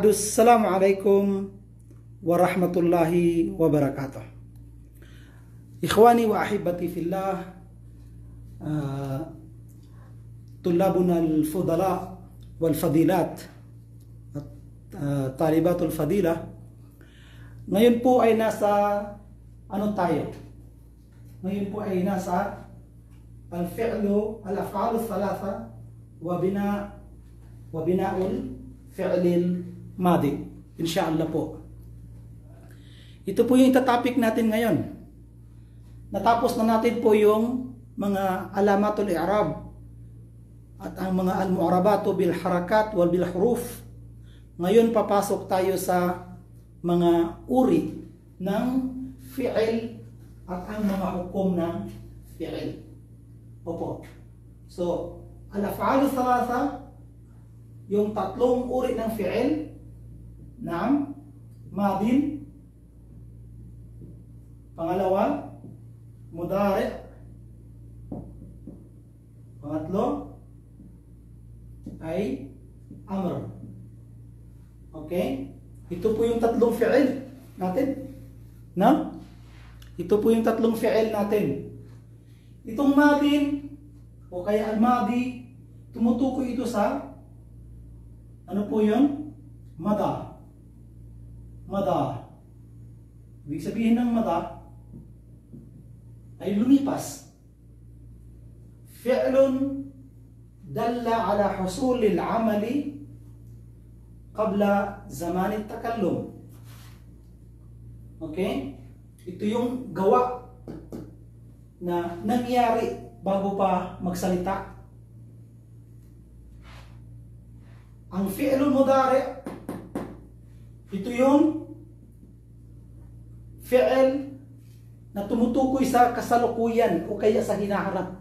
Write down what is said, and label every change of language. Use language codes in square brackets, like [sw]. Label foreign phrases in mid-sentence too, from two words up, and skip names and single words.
[ar] السلام عليكم ورحمة الله وبركاته. إخواني وأحبتي في الله، طلابنا الفضلاء والفضيلات، طالبات الفضيلة, [tl] ngayon po ay nasa tayo? Ngayon po ay nasa [ar] الأفعال الثلاثة وبناء الفعل الماضي, [tl] insyaallah po. Ito po yung topic natin ngayon. Natapos na natin po yung mga [ar] علامات الإعراب [tl] at ang mga [ar] المعربات بالحركات وال بالحروف. [tl] Ngayon papasok tayo sa mga uri ng fi'il at ang mga hukom ng fi'il. Opo. So, [ar] الأفعال ثلاثة, [tl] yung tatlong uri ng fi'il, [ar] نعم، ماضٍ, [tl] pangalawa, mudari', pangatlo ay amr. Okay? Ito po yung tatlong fi'il natin. No? Ito po yung tatlong fi'il natin. Itong madin o kaya al-madi, tumutukoy ito sa ano po yun? [ar] مضى. مضى. [tl] Ibig sabihin ng mada ay lumipas. [ar] فعل دل على حصول العمل قبل زمن التكلم. [tl] Okay? Ito yung gawa na nangyari bago pa magsalita. Ang [ar] الفعل المضارع', [tl] ito yung fi'il na tumutukoy sa kasalukuyan o kaya sa hinaharap.